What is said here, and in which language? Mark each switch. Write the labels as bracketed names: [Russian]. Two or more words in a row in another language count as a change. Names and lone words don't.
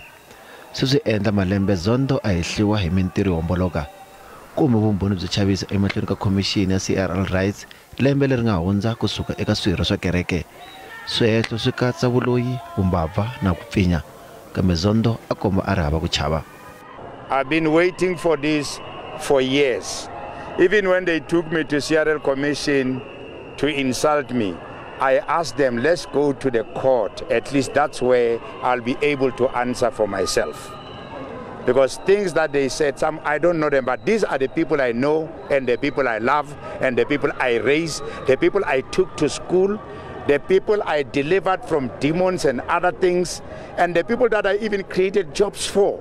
[Tsonga] Swi endla malembe Zondo a hehliwa hi mintirho yo homboloka. Kumbe vumbhoni byo chavisa emahlweni ka commission ya CRL Rights lembe leri nga hundza kusuka eka swirho swa kereke. Swihehlo swi katsa vuloyi, vumbabva na ku pfinya. Kambe Zondo a komba a ri hava ku chava. [English] I've been waiting for this for years. Even when they took me to CRL Commission to insult me, I asked them, let's go to the court. At least that's where I'll be able to answer for myself. Because things that they said, some I don't know them, but these are the people I know and the people I love and the people I raised, the people I took to school, the people I delivered from demons and other things, and the people that I even created jobs for.